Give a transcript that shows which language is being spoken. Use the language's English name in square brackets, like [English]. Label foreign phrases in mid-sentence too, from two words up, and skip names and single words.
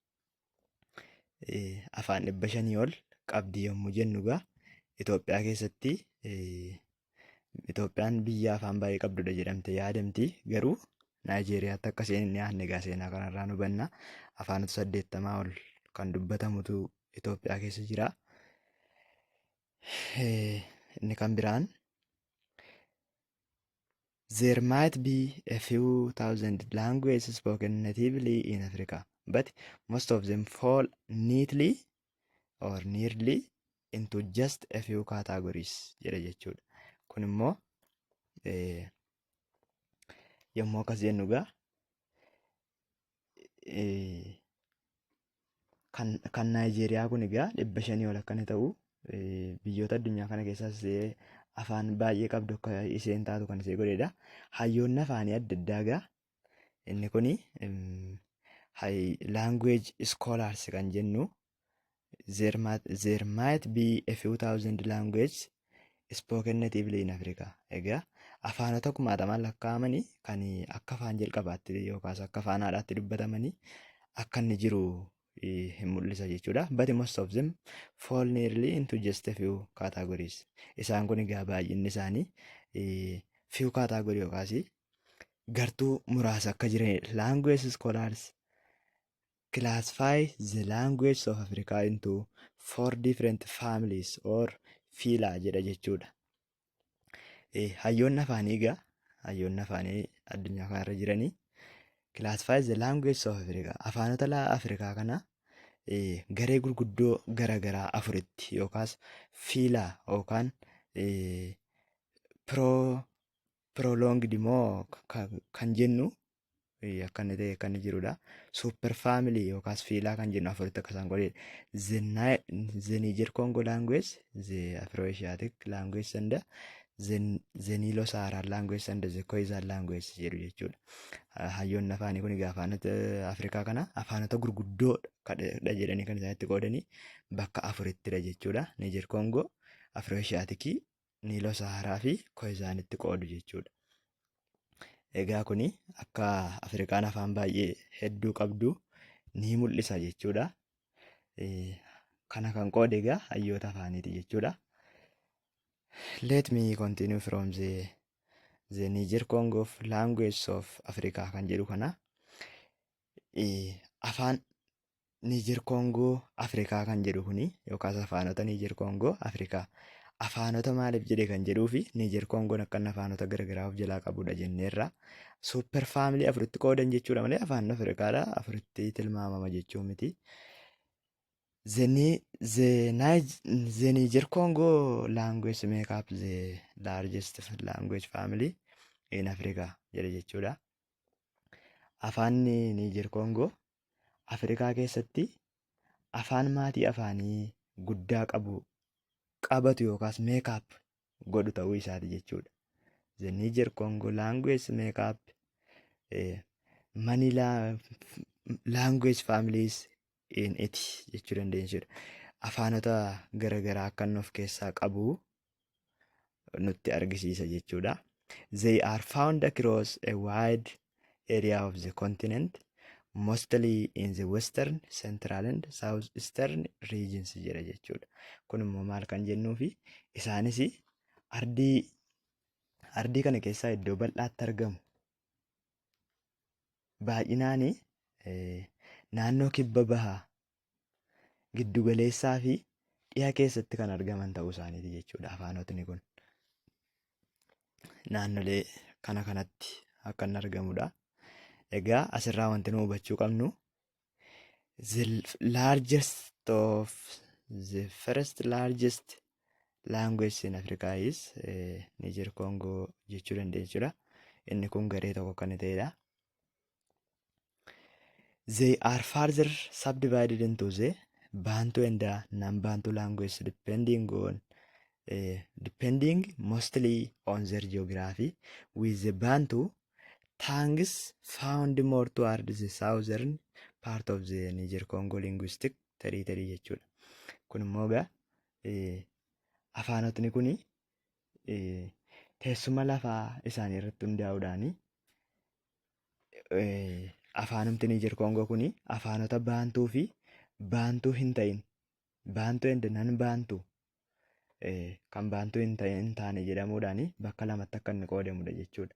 [Oromo] Afaan 500 ol qabdi yommuu jennu egaa Itoophiyaa keessatti Itoophiyaan biyya afaan baay'ee qabdudha jedhamte yaadamti. Garuu Naayijeeriyaatti akka isheen hin dhiyaanne egaa seenaa kanarraa nu hubanna. Afaanota 80 ol kan dubbatamutu Itoophiyaa keessa jira. Inni kan biraan [English] there might be a few thousand languages spoken natively in Africa, but most of them fall neatly or nearly into just a few categories [Oromo] jedha jechuudha. Kun immoo yommuu akkas jennu egaa kan Naayijeeriyaa kun egaa 500 ol akka inni ta'u biyyoota addunyaa kana keessaas afaan baay'ee qabdu akka isheen taatu kan ishee godhedha. Hayyoonni afaanii adda addaa egaa inni kuni [English] language scholars [Oromo] kan jennu [English] there might be a few thousand languages spoken natively in Africa. [Oromo] Egaa afaanota 10,000 lakkaa'amanii kan akka afaan jalqabaatti yookaas akka afaan haadhaatti dubbatamanii akka inni jiru hin mul'isa jechuudha. [English] But most of them fall nearly into just a few categories. [Oromo] Isaan kun egaa baay'inni isaanii [English] few category [Oromo] yookaas gartuu muraasa akka jiranidha. [English] Language scholars classify the languages of Africa into 4 different families or phyla [Oromo] jedha jechuudha. Hayyoonni afaanii egaa hayyoonni afaanii addunyaa kanarra jiranii [English] classify the languages of Africa. [Oromo] Afaanota Afrikaa kana garee gurguddoo garaagaraa afuritti yookaas phyla yookaan prolonged moo kan jennu akka inni ta'e kan jirudha. [English] Super family [Oromo] yookaas phyla kan jennu afuritti akka isaan godhedha. [English] The Niger Congo language, the Afro-Asiatic language and Zenilo Saharaa language and the Khoisan language [Oromo] jedhu jechuudha. Hayyoonni afaanii kun egaa afaanota Afrikaa kana afaanota gurguddoodha jedhanii kan isaan itti qoodanii bakka afurittidha jechuudha. Niijer Koongoo, Afroosiyaatikii, Niiloo Saharaa fi Khoisaanitti qoodu jechuudha. Egaa kuni akka Afrikaan afaan baay'ee hedduu qabdu ni mul'isa jechuudha. Kana kan qoode egaa hayyoota afaaniiti jechuudha. [English] Let me continue from the Niger Congo language of Africa [Oromo] kan jedhu kana. Afaan Niger Congo Afrikaa kan jedhu kuni yookaas afaanota Niger Congo Afrikaa afaanota maaliif jedhe kan jedhuu fi Niger Congoon akka afaanota garaagaraa of jalaa qabudha jenneerra. [English] Super family [Oromo] afuritti qoodan jechuudha malee afaan Afrikaadha afuritti tilmaamama jechuu miti. [English] The Niger Congo language make up the largest language family in Africa [Oromo] jedhe jechuudha. Afaanni Niger Congo Afrikaa keessatti afaan maatii afaanii guddaa qabatu yookaas [English] make up [Oromo] godhu ta'uu isaati jechuudha. [English] The Niger Congo language make up many language families in it [Oromo] jechuu dandeenya. Afaanota garaagaraa akka inni of keessaa qabu nutti argisiisa jechuudha. [English] They are found across a wide area of the continent, mostly in the western, central and southeastern regions [Oromo] jedha jechuudha. Kun immoo maal kan jennuu fi isaanis ardii kana keessaa iddoo bal'aatti argamu. Baay'inaan naannoo kibba bahaa giddugaleessaa fi dhiyaa keessatti kan argaman ta'uu isaaniiti jechuudha afaanotni kun. Naannolee kanatti akka inni argamudha. Egaa asirraa wanti nu hubachuu qabnu [English] the first largest language in Africa is Niger Congo jechuu dandeenya. [Oromo] Inni kun garee tokko kan ta'edha. [English] They are further subdivided into the Bantu and the non-Bantu language depending mostly on their geography, with the Bantu tongues found more toward the southern part of the Niger Congo linguistic territory jechuudha. [Oromo] Kun immoo egaa afaanotni kun teessuma lafaa isaanii irratti hundaa'uudhaan afaanumti Niger Congo kun afaanota baantuu fi baantuu hin ta'in baantuu [English] and nan [Oromo] baantuu kan baantuu hin taane jedhamuudhaan bakka lamatti akka inni qoodamudha jechuudha.